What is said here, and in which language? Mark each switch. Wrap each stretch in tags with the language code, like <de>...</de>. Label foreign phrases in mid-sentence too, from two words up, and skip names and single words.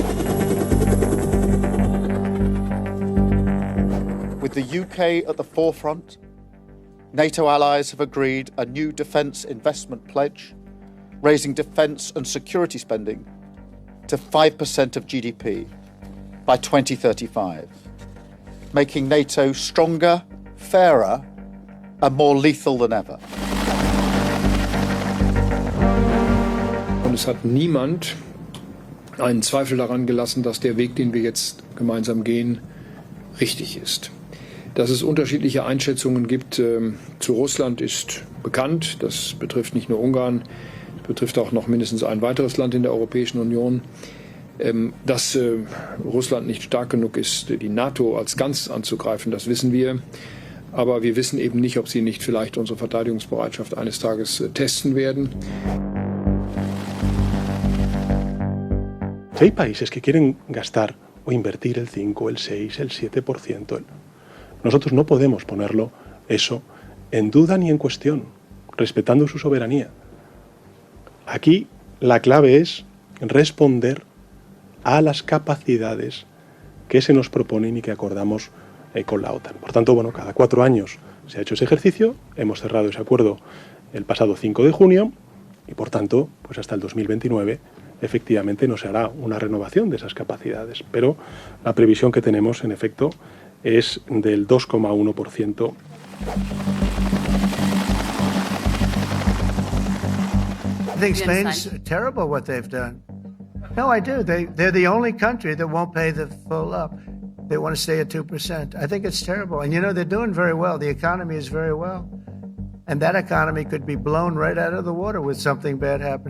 <en>With the UK at the forefront, NATO allies have agreed a new defence investment pledge, raising defence and security spending to 5% of GDP by 2035, making NATO stronger, fairer, and more lethal than ever.</en> <de>Und es hat niemand einen Zweifel daran gelassen, dass der Weg, den wir jetzt gemeinsam gehen, richtig ist. Dass es unterschiedliche Einschätzungen gibt zu Russland, ist bekannt. Das betrifft nicht nur Ungarn, das betrifft auch noch mindestens ein weiteres Land in der Europäischen Union. Dass Russland nicht stark genug ist, die NATO als Ganzes anzugreifen, das wissen wir. Aber wir wissen eben nicht, ob sie nicht vielleicht unsere Verteidigungsbereitschaft eines Tages testen werden.</de> <es>Hay países que quieren gastar o invertir el 5, el 6, el 7%. Nosotros no podemos ponerlo eso en duda ni en cuestión, respetando su soberanía. Aquí la clave es responder a las capacidades que se nos proponen y que acordamos con la OTAN. Por tanto, bueno, cada 4 años se ha hecho ese ejercicio, hemos cerrado ese acuerdo el pasado 5 de junio y, por tanto, pues hasta el 2029 efectivamente no se hará una renovación de esas capacidades, pero la previsión que tenemos, en efecto, es del 2,1%.</es> <en>I think Spain's terrible what they've done. No, I do. They're the only country that won't pay the full up. They want to stay at 2%. I think it's terrible. And, you know, they're doing very well. The economy is very well. And that economy could be blown right out of the water with something bad happening.</en>